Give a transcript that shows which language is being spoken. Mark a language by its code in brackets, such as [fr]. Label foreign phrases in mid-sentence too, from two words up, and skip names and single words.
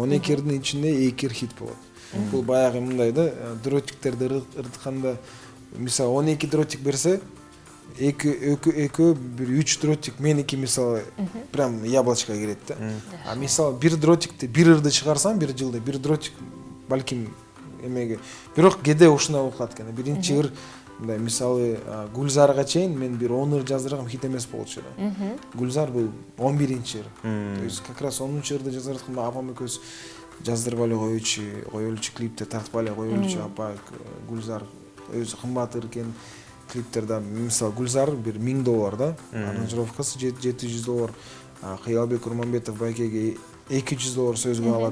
[ky] 12 ырдын ичинде 2 ыр хит болот. Бул баягы мындай да, дротиктерди ырдытканда мисалы 12 дротик берсе, экөө бир 3 дротик меники мисалы [ru] прям яблочко [ky] кирет да. А мисалы бир дротикти бир ырды чыгарсаң бир жылда бир дротик балким эмеге. Бирок кээде ушундай болуп калат экен. Биринчи ыр мындай мисалы Гүлзарга чейин мен бир 10 ыр жаздыргам, хит эмес болчу да. Гүлзар бул 11-ыр. [ru] То есть как раз [ky] 10-чы ырды жазып атканда апам экөөбүз жаздырып эле коелучу клипте тартып эле коелучу апа Гүлзар өзү кымбат ыр экен. Клиптерде мисалы Гүлзар бир $1000 да. Аранжировкасы $700. Кыялбек Урманбетов байкеге $200 сөзгө алат.